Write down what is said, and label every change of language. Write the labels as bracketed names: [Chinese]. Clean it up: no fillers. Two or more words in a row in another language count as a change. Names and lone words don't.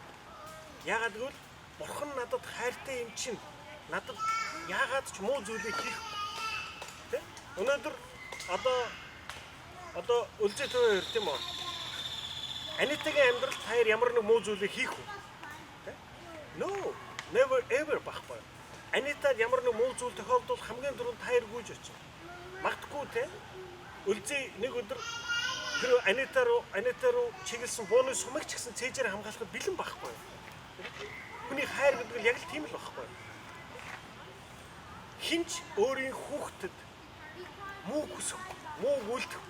[Mongolian] Яагаад гэвэл бурхан надад хайртай юм чинь надад яагаад ч муу зүйлийг хийх тийм. Өнөөдөр одоо үлзий төвөр тийм үү? Анитагийн амьдралд хайр ямар нэг муу зүйлийг хийх үү? [English] No, never ever байхгүй. [Mongolian] Анитад ямар нэг муу зүйл тохиолдвол хамгийн түрүүнд хайр гүйж очив. Магадгүй те. Үлзий нэг өдөр тэр Анита руу чиглэсэн бууны сумыг ч гэсэн цээжээр хамгаалахад бэлэн байхгүй. Хүний хайр гэдэг нь яг л тийм л байхгүй. Хинч өөрийн хүүхдэд муу хүсэхгүй, муу үйлдэхгүй.